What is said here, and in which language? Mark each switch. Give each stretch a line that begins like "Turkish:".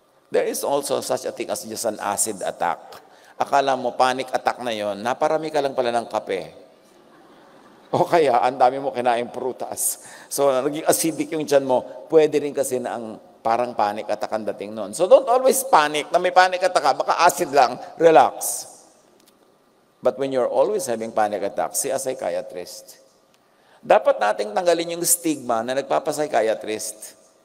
English: There is also such a thing as just an acid attack.
Filipino: Akala mo, panic attack na yon, naparami ka lang pala ng kape. O kaya, ang dami mo kinaing prutas. So, naging acidic yung tiyan mo, pwede rin kasi na ang parang panic attack ang dating noon.
English: So, don't always panic
Filipino: na may panic attack ka, baka acid lang,
English: relax. But when you're always having panic attack, see a psychiatrist.
Filipino: Dapat nating tanggalin yung stigma na nagpapapsychiatrist.